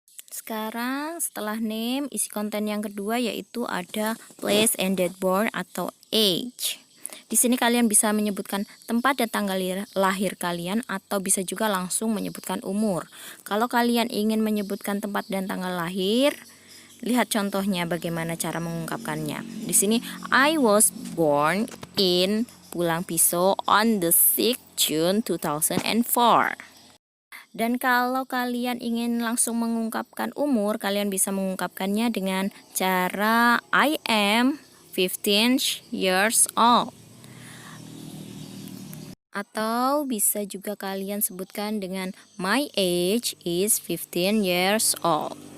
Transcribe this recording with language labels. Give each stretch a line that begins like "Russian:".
Indonesian: Sekarang setelah name, isi konten yang kedua yaitu ada
English: place and date born
Indonesian: atau age. Di sini kalian bisa menyebutkan tempat dan tanggal lahir kalian atau bisa juga langsung menyebutkan umur. Kalau kalian ingin menyebutkan tempat dan tanggal lahir, lihat contohnya bagaimana cara mengungkapkannya. Di sini
English: I was born in Pulang Pisau on the 6th June 2004.
Indonesian: Dan kalau kalian ingin langsung mengungkapkan umur, kalian bisa mengungkapkannya dengan cara
English: I am 15 years old.
Indonesian: Atau bisa juga kalian sebutkan dengan
English: my age is 15 years old.